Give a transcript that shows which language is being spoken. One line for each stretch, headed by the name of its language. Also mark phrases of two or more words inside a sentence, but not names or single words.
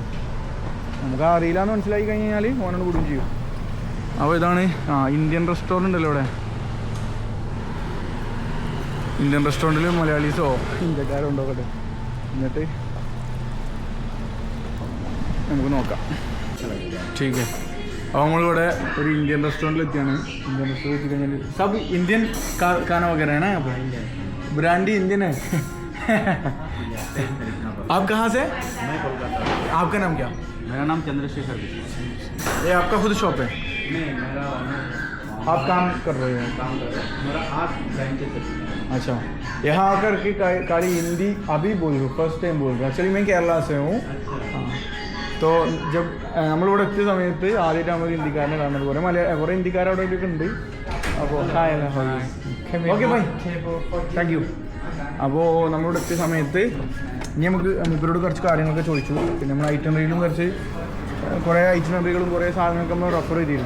Malayalam: നമുക്ക് അറിയില്ല എന്ന് മനസ്സിലാക്കി കഴിഞ്ഞാൽ ഓനോട് കൂടും ചെയ്യും. അപ്പോൾ ഇതാണ്
English: Indian restaurant
Malayalam: ഉണ്ടല്ലോ ഇവിടെ. ഇന്ത്യൻ റെസ്റ്റോറൻറ്റിൽ മലയാളീസോ ഇന്ത്യക്കാരോ ഉണ്ടോക്കട്ടെ. എന്നിട്ട് നമുക്ക് നോക്കാം.
Hindi: ठीक है. अब हम लोग और
English: Indian restaurant
Hindi: लेते हैं.
English: Indian restaurant
Hindi: सब इंडियन खाना वगैरह है ना यहाँ पर. ब्रांडी इंडियन है. आप कहाँ से? मैं कोलकाता. आपका नाम क्या? मेरा नाम चंद्रशेखर विश्वास. ये आपका खुद शॉप है? नहीं, मेरा आप काम कर रहे हैं? काम कर रहा हूँ. मेरा 8 ब्रांचेस है. अच्छा, यहाँ आकर के काली हिंदी अभी बोल रहे हो?
English: first time
Hindi: बोल रहे हो? एक्चुअली मैं केरला से हूँ. तो जब
Malayalam: നമ്മളിവിടെ എത്തിയ സമയത്ത് ആദ്യമായിട്ട് നമ്മൾ ഇന്ത്യക്കാരനെ കാണുന്നത്. കുറേ ഇന്ത്യക്കാർ അവിടെ ഒക്കെ ഉണ്ട്. അപ്പോൾ
English: okay bye, thank you.
Malayalam: അപ്പോൾ നമ്മളിവിടെ എത്തിയ സമയത്ത് ഇനി നമുക്ക് മൂപ്പരോട് കുറച്ച് കാര്യങ്ങളൊക്കെ ചോദിച്ചു. പിന്നെ നമ്മൾ ഐറ്റനറിയിലും കുറേ ഐറ്റനറികളും കുറേ സാധനങ്ങളൊക്കെ നമ്മൾ റെഫർ ചെയ്തിരുന്നു.